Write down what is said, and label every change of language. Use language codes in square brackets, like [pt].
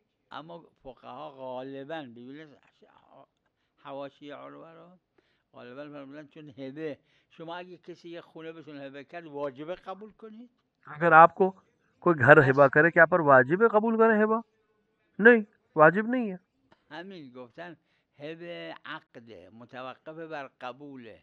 [fa] اما فقها غالبا ببینید حواشی عروه رو غالبا فرمودن چون هبه، شما اگه کسی یه خونه بهتون هبه کرد واجبه قبول کنید. [ur] اگر آپ کو کوئی گھر ہبہ کرے کیا پر واجب ہے قبول کریں ہبہ؟ نہیں، واجب نہیں ہے. [fa] همین گفتن هبه عقده متوقف بر قبوله.